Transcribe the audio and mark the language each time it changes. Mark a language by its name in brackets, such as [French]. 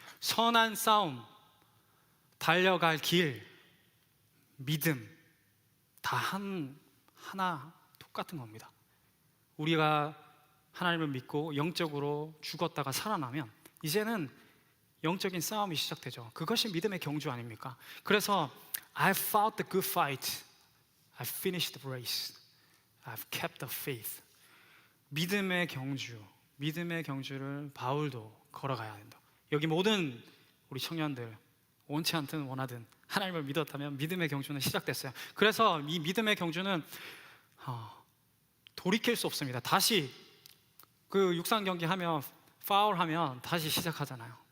[Korean] 선한 싸움, 달려갈 길, 믿음 다 하나 똑같은 겁니다. 우리가 하나님을 믿고 영적으로 죽었다가 살아나면 이제는 영적인 싸움이 시작되죠. 그것이 믿음의 경주 아닙니까? [English] 그래서 I fought the good fight, I finished the race, I've kept the faith. [Korean] 믿음의 경주를 바울도 걸어가야 된다. 여기 모든 우리 청년들 원치 않든 원하든 하나님을 믿었다면 믿음의 경주는 시작됐어요. 그래서 이 믿음의 경주는 돌이킬 수 없습니다. 다시 그 육상 경기 하면 파울하면 다시 시작하잖아요.